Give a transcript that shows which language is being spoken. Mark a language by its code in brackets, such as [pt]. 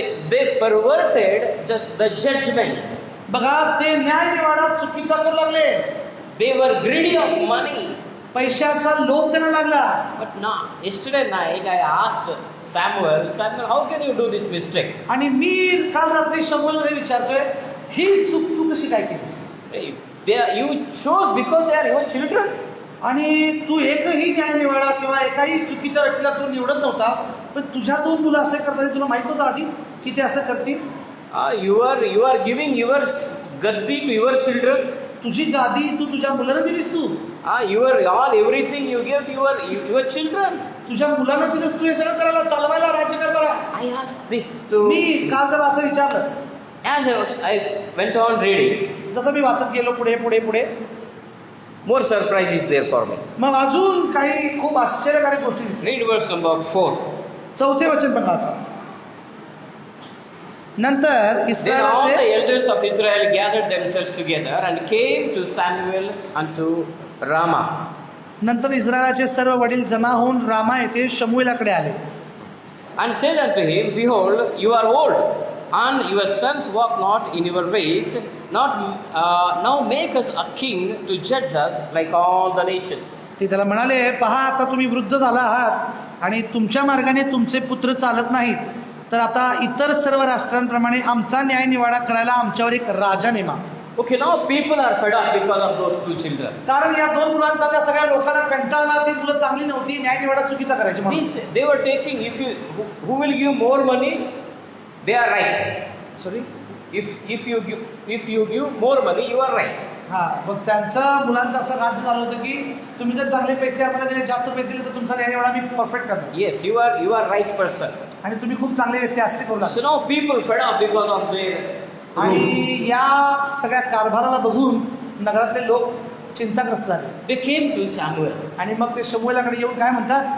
[en] They perverted the judgment. [mr] बघा, ते न्याय निवाडा चुकीचा करू लागले. [en] They were greedy of money. [mr] पैशाचा लोभ त्यांना लागला. [en] But now, yesterday night I asked Samuel, how can you do this mistake? [mr] आणि मी काल रात्री शमूएलला विचारतोय, ही चूक तू कशी काय केलीस? [en] You chose because they are your children. [mr] आणि तू एकही न्याय निवाडा किंवा एकाही चुकीच्या व्यक्तीला तू निवडत नव्हता. पण तुझ्या दोन मुलं असं करतात, तुला माहित नव्हतं आधी की ते असं करतील? [en] You are giving your gaddi to your children. [mr] तुझी गादी तू तुझ्या मुलांना दिलीस. तू [en] everything you give to your children. [mr] तुझ्या मुलांना दिलंस तू हे सगळं करायला, चालवायला, राज्य करायला. [en] I asked this to. [mr] मी काल त्याला असं विचारलं. [en] As I went on reading, [mr] जसं मी वाचत गेलो पुढे [en] more surprise is there for me. [mr] मग अजून काही खूप आश्चर्यकारक गोष्टी दिसल्या. [en] Read verse number 4. [mr] 4 वचन पण वाचा. नंतर [en] Then all the [mr] इस्रायलाचे [en] elders of Israel gathered themselves together and came to Samuel unto Ramah. [mr] नंतर इस्रायलाचे सर्व वडील जमा होऊन रामा येथे शमूएलाकडे आले. [en] And said unto him, Behold, you are old, and your sons walk not in your ways. Now make us a king to judge us like all the nations. [mr] ते त्याला म्हणाले, पहा आता तुम्ही वृद्ध झाला आहात आणि तुमच्या मार्गाने तुमचे पुत्र चालत नाहीत. तर आता इतर सर्व राष्ट्रांप्रमाणे आमचा न्यायनिवाडा करायला आमच्यावर एक राजा नेमा. [en] Okay, now people are fed up because of those two children. [mr] कारण या दोन मुलांचा त्या सगळ्या लोकांना कंटाळा, ती मुलं चांगली नव्हती, न्यायनिवाडा चुकीचा करायची म्हणून. [en] Means they were taking, if you, who will give more money, they are right. Sorry. If you give more money, you are right. [mr] हा, मग त्यांचं मुलांचं असं राज्य झालं होतं की तुम्ही जर चांगले पैसे आम्हाला दिले, जास्त पैसे दिले तर तुमचा न्यायनिवाडा मी परफेक्ट करतो. [en] Yes, you are right person. [mr] आणि तुम्ही खूप चांगले व्यक्ती असते करू लागले. [en] So now people fed up because of their [mr] आणि [en] rule. [mr] या सगळ्या कारभाराला बघून नगरातले लोक चिंताग्रस्त झाले. [en] They came to Samuel. [mr] आणि मग ते शमूएलाकडे येऊन काय म्हणतात?